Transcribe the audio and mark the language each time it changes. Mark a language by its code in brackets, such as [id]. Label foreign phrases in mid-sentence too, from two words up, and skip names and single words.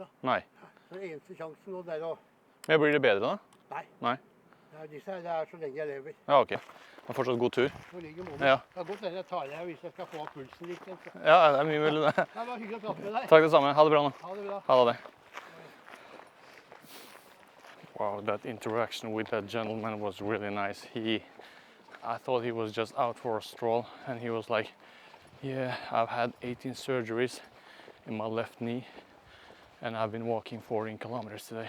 [no] Nei. Den eneste sjansen nå det er å Men blir det bedre da? Nei. Nei. Det er disse her, det er så lenge jeg lever. Ja, ok. Men fortsatt god tur. Så ligger målet. Ja. Det er godt hende jeg tar deg hvis jeg skal få opp pulsen litt. Så. Ja, det er mye mulig det. Det var hyggelig å prate med deg. Takk det samme. Ha det bra nå. Ha det bra. Ha det. [en] Wow, that interaction with that gentleman was really nice. I thought he was just out for a stroll, and he was like, yeah, I've had 18 surgeries in my left knee, and I've been walking 14 kilometers today.